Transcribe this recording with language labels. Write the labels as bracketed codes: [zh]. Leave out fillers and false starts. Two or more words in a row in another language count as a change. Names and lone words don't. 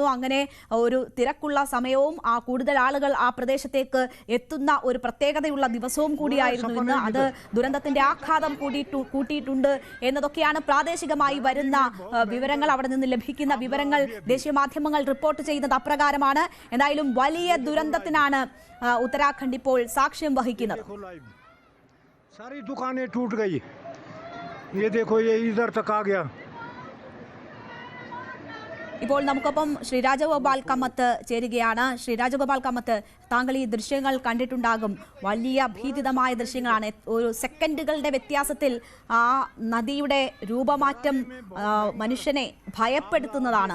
[ml] അങ്ങനെ ഒരു തിരക്കുള്ള സമയവും കൂടുതൽ ആളുകൾ ആ പ്രദേശത്തേക്ക് എത്തുന്ന ഒരു പ്രത്യേകതയുള്ള ദിവസവും കൂടിയായിരുന്നു ഇന്ന്. അത് ദുരന്തത്തിന്റെ ആഘാതം കൂട്ടിയിട്ടുണ്ട് എന്നതൊക്കെയാണ് പ്രാദേശികമായി വരുന്ന വിവരങ്ങൾ. അവിടെ നിന്ന് ലഭിക്കുന്ന വിവരങ്ങൾ, ദേശീയ മാധ്യമങ്ങൾ റിപ്പോർട്ട് ചെയ്യുന്നത് അപ്രകാരമാണ്. എന്തായാലും വലിയ ദുരന്തത്തിനാണ് ഉത്തരാഖണ്ഡ് ഇപ്പോൾ സാക്ഷ്യം വഹിക്കുന്നത്. [hi] सारी दुकानें टूट गई, ये देखो ये इधर तक आ गया. [ml] ഇപ്പോൾ നമുക്കൊപ്പം ശ്രീ രാജഗോപാൽ കമ്മത്ത് ചേരുകയാണ്. ശ്രീ രാജഗോപാൽ കമ്മത്ത്, താങ്കൾ ഈ ദൃശ്യങ്ങൾ കണ്ടിട്ടുണ്ടാകും. വലിയ ഭീതിതമായ ദൃശ്യങ്ങളാണ്. ഒരു സെക്കൻഡുകളുടെ വ്യത്യാസത്തിൽ ആ നദിയുടെ രൂപമാറ്റം മനുഷ്യനെ ഭയപ്പെടുത്തുന്നതാണ്.